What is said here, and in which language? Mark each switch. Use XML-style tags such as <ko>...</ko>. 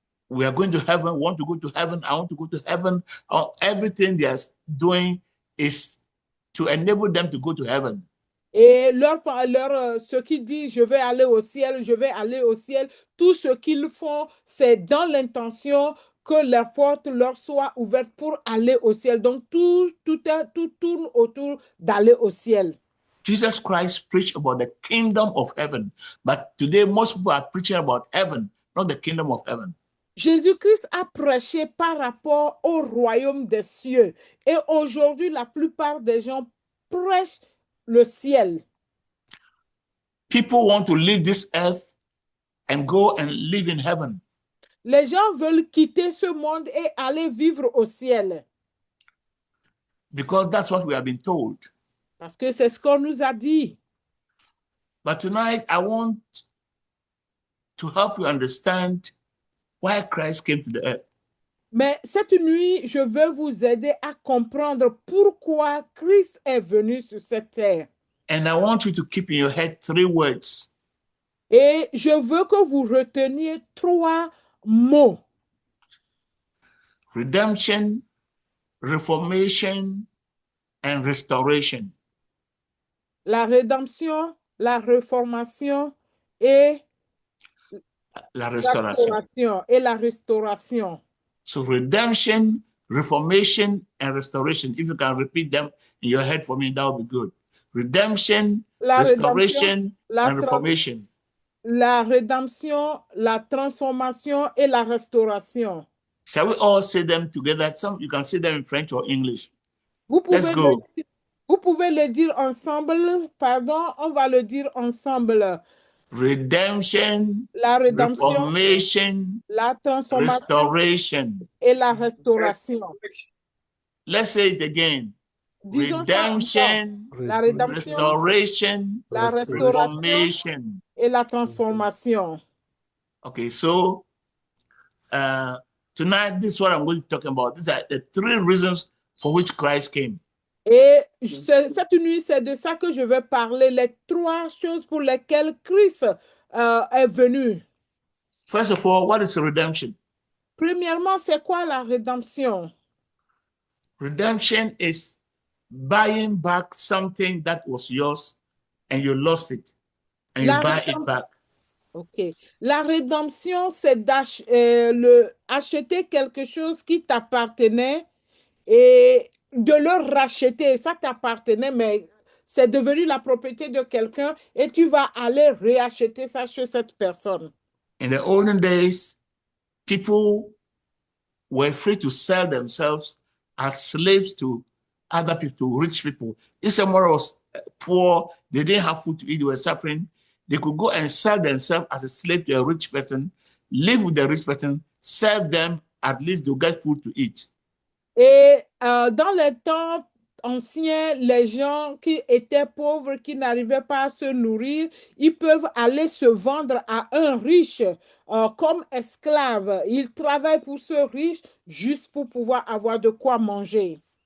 <en>We are going to heaven, want to go to heaven, I want to go to heaven. Everything they are doing is to enable them to go to heaven.</en> <fr>Et ce qu'ils disent, je vais aller au ciel, tout ce qu'ils font, c'est dans l'intention que les portes leur soient ouvertes pour aller au ciel. Donc, tout tourne autour d'aller au ciel.</fr> <en>Jesus Christ preached about the kingdom of heaven, but today most people are preaching about heaven, not the kingdom of heaven.</en> <fr>Jésus-Christ a prêché par rapport au royaume des cieux. Et aujourd'hui, la plupart des gens prêchent le ciel.</fr> <en>People want to leave this earth and go and live in heaven.</en> <fr>Les gens veulent quitter ce monde et aller vivre au ciel.</fr> <en>Because that's what we have been told.</en> <fr>Parce que c'est ce qu'on nous a dit.</fr> <en>But tonight, I want to help you understand why Christ came to the earth.</en> <fr>Mais cette nuit, je veux vous aider à comprendre pourquoi Christ est venu sur cette terre.</fr> <en>And I want you to keep in your head 3 words.</en> <fr>Et je veux que vous reteniez 3 mots.</fr> <en>Redemption, reformation, and restoration.</en> <fr>La rédemption, la réformation et La restauration. restauration et la restauration.</fr> <en>So redemption, reformation, and restoration. If you can repeat them in your head for me, that would be good. Redemption,</en> <fr>La</fr> <en>restoration,</en> <fr>la,</fr> <en>and reformation.</en> <fr>la rédemption, la transformation et la restauration.</fr> <en>Shall we all say them together? Some you can say them in French or English.</en> <fr>Vous</fr> <en>Let's go.</en> <fr>Vous pouvez le dire ensemble. Pardon, on va le dire ensemble.</fr> <en>Redemption,</en> <fr>La rédemption,</fr> <en>reformation,</en> <fr>la transformation</fr> <en>restoration.</en> <fr>et la restauration.</fr> <en>Let's say it again.</en> <fr>Disons ça</fr> <en>Redemption,</en> <fr>encore. La rédemption,</fr> <en>restoration,</en> <fr>la restauration</fr> <en>reformation.</en> <fr>et la transformation.</fr> <en>Okay, so tonight, this is what I'm going to talk about. These are the 3 reasons for which Christ came.</en> <fr>Et cette nuit, c'est de ça que je vais parler, les 3 choses pour lesquelles Christ est venu.</fr> <en>First of all, what is redemption?</en> <fr>Premièrement, c'est quoi la rédemption?</fr> <en>Redemption is buying back something that was yours and you lost it and you buy it back. Ok.</en> <fr>La rédemption, c'est acheter quelque chose qui t'appartenait et de le racheter. Ça t'appartenait, mais c'est devenu la propriété de quelqu'un et tu vas aller réacheter ça chez cette personne.</fr> <en>In the olden days, people were free to sell themselves as slaves to other people, to rich people. If someone was poor, they didn't have food to eat, they were suffering, they could go and sell themselves as a slave to a rich person, live with the rich person, serve them, at least they'll get food to eat.</en> <fr>Et dans les temps anciens, les gens qui étaient pauvres, qui n'arrivaient pas à se nourrir, ils peuvent aller se vendre à un riche comme esclave. Ils travaillent pour ce riche juste pour pouvoir avoir de quoi manger.</fr>